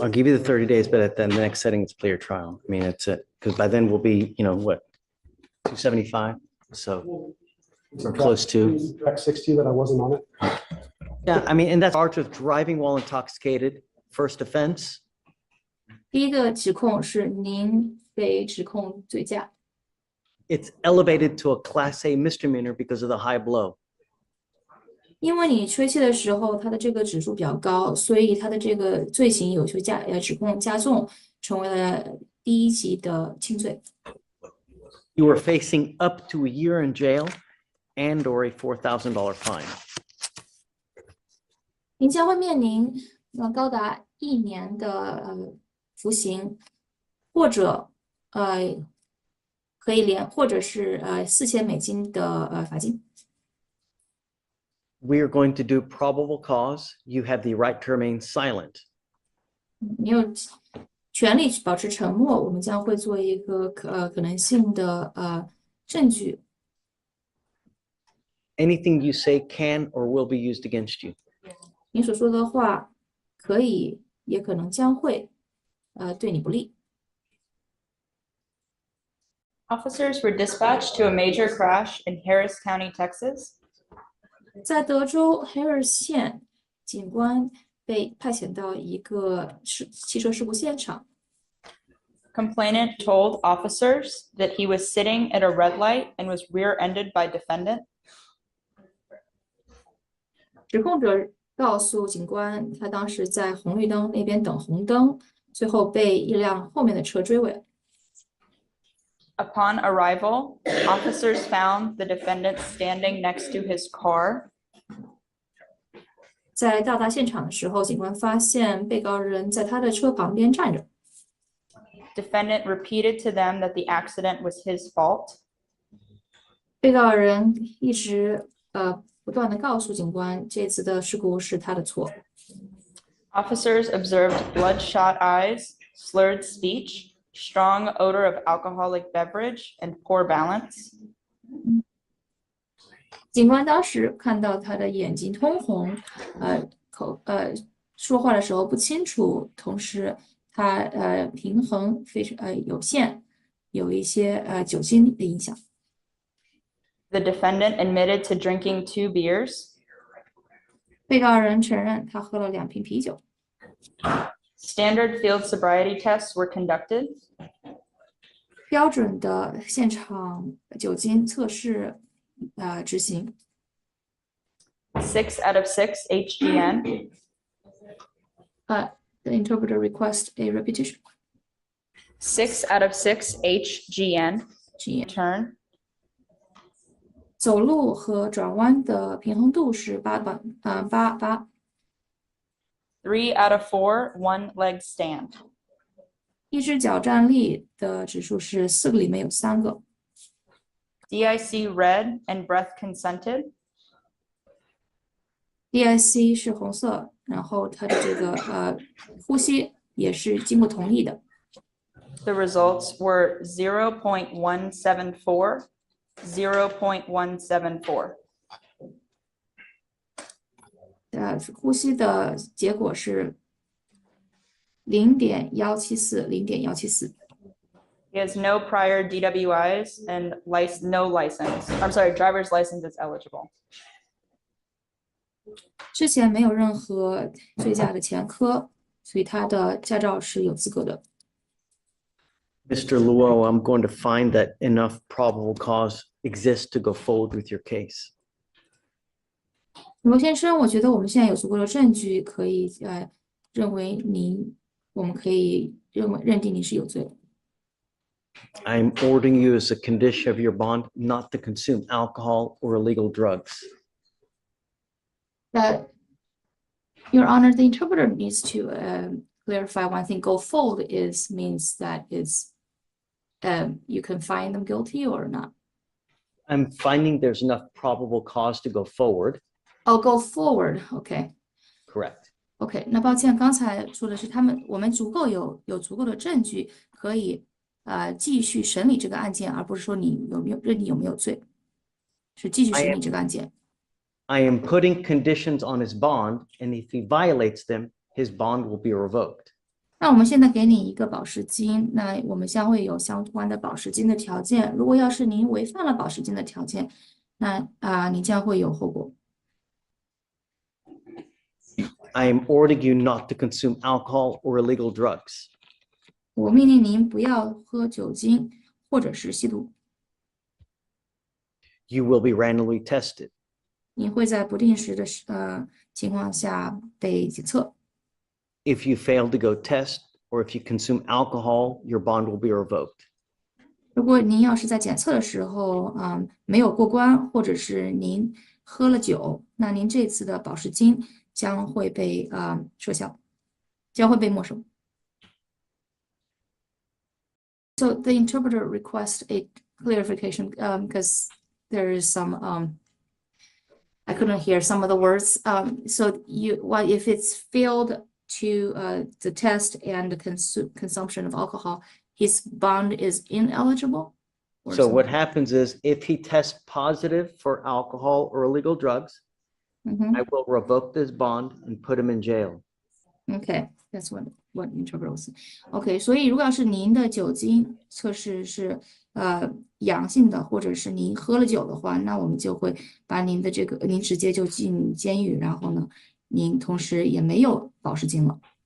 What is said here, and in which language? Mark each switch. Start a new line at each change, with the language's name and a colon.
English: I'll give you the 30 days, but at the next setting, it's player trial. I mean, it's it, because by then we'll be, you know, what, 275? So we're close to. Track 60 that I wasn't on it. Yeah, I mean, and that's charged with driving while intoxicated, first offense.
Chinese: 第一个指控是您被指控醉驾，
English: It's elevated to a class A misdemeanor because of the high blow.
Chinese: 因为你吹气的时候，它的这个指数比较高，所以它的这个罪行有指控加重，成为了第一级的轻罪。
English: You are facing up to a year in jail and or a $4,000 fine.
Chinese: 您将会面临高达1年的服刑，或者或者是$4000的罚金。
English: We are going to do probable cause. You have the right to remain silent.
Chinese: 你有权利保持沉默，我们将会做一个可能性的证据。
English: Anything you say can or will be used against you.
Chinese: 你所说的话可以，也可能将会对你不利。
English: Officers were dispatched to a major crash in Harris County, Texas.
Chinese: 在德州 Harris 县，警官被派遣到一个汽车事故现场。
English: Complainant told officers that he was sitting at a red light and was rear-ended by defendant.
Chinese: 指控者告诉警官，他当时在红绿灯那边等红灯，最后被一辆后面的车追尾。
English: Upon arrival, officers found the defendant standing next to his car.
Chinese: 在到达现场的时候，警官发现被告人在他的车旁边站着。
English: Defendant repeated to them that the accident was his fault.
Chinese: 被告人一直不断的告诉警官，这次的事故是他的错。
English: Officers observed bloodshot eyes, slurred speech, strong odor of alcoholic beverage, and poor balance.
Chinese: 警官当时看到他的眼睛通红，说话的时候不清楚，同时他平衡非常有限，有一些酒精的影响。
English: The defendant admitted to drinking 2 beers.
Chinese: 被告人承认他喝了2瓶啤酒。
English: Standard field sobriety tests were conducted.
Chinese: 标准的现场酒精测试执行。
English: 6 out of 6 HGN. The interpreter requests a repetition. 6 out of 6 HGN. Turn.
Chinese: 走路和转弯的平衡度是8。
English: 3 out of 4 one leg stand.
Chinese: 一只脚站立的指数是4个里面有3个。
English: DIC red and breath consented.
Chinese: DIC 是红色，然后它的这个呼吸也是经过同意的。
English: The results were 0.174, 0.174.
Chinese: 呼吸的结果是0.174， 0.174。
English: He has no prior DWIs and no license. I'm sorry, driver's license is eligible.
Chinese: 之前没有任何醉驾的前科，所以他的驾照是有资格的。
English: Mr. Luo, I'm going to find that enough probable cause exists to go forward with your case.
Chinese: 罗先生，我觉得我们现在有足够的证据，可以认为我们可以认定您是有罪的。
English: I'm ordering you as a condition of your bond not to consume alcohol or illegal drugs. Your Honor, the interpreter needs to clarify one thing. Go forward means that you can find them guilty or not. I'm finding there's enough probable cause to go forward. Oh, go forward. Okay. Correct.
Chinese: OK， 那抱歉，刚才说的是我们有足够的证据可以继续审理这个案件，而不是说你认定有没有罪，是继续审理这个案件。
English: I am putting conditions on his bond, and if he violates them, his bond will be revoked.
Chinese: 那我们现在给你一个保释金，那我们将会有相关的保释金的条件。如果要是您违反了保释金的条件，那你将会有后果。
English: I am ordering you not to consume alcohol or illegal drugs.
Chinese: 我命令您不要喝酒精或者是吸毒。
English: You will be randomly tested.
Chinese: 你会在不定时的情况下被检测。
English: If you fail to go test or if you consume alcohol, your bond will be revoked.
Chinese: 如果您要是在检测的时候没有过关，或者是您喝了酒，那您这次的保释金将会被撤销，将会被没收。
English: So the interpreter requests a clarification because there is some I couldn't hear some of the words. So if it's failed to the test and the consumption of alcohol, his bond is ineligible? So what happens is if he tests positive for alcohol or illegal drugs, I will revoke this bond and put him in jail. Okay, that's what interpreter was saying.
Chinese: Okay, 所以如果要是您的酒精测试是阳性的，或者是您喝了酒的话，那我们就会把您直接就进监狱，然后呢，您同时也没有保释金了。